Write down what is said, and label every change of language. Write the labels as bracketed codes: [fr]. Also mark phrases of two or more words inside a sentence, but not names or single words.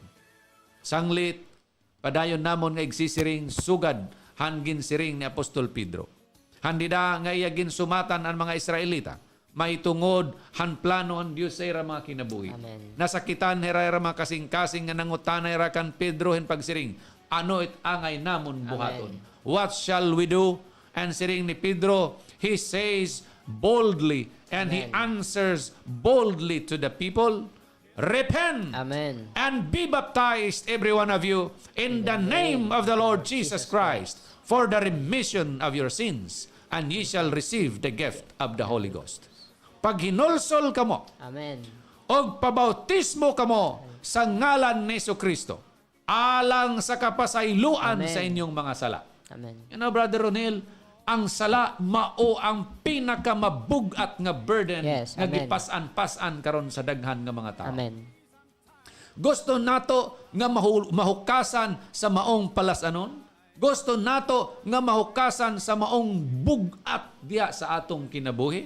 [war] Sanglit, padayon namon nga igsisiring sugad hangin siring ni Apostol Pedro. Handida nga iya ginsumatan ang mga Israelita. May tungod han plano ang Dios sa ira mga kinabuhi. Amen. Nasakitan hira mga kasing-kasing nga nangutanay ra kan Pedro hin pagsiring. Ano it angay namon buhaton? Amen. [en] What shall we do? And [war] siring ni Pedro, [en] he says boldly and he Amen. answers boldly to the people, repent Amen. and be baptized, every one of you, in the name of the Lord Jesus Christ, for the remission of your sins, and ye shall receive the gift of the Holy Ghost. [ceb] paghinulsol kamo Amen. og pabautismo kamo sa ngalan ni Jesucristo alang sa kapasayloan Amen. sa inyong mga sala. Amen. [en] You know, [ceb] Brother Ronel, ang sala mao ang pinakamabugat nga burden Yes, nga amen. gipas-an karon sa daghan nga mga tao. Amen. Gusto nato nga mahukasan sa maong palasanon. Gusto nato nga mahukasan sa maong bugat diya sa atong kinabuhi.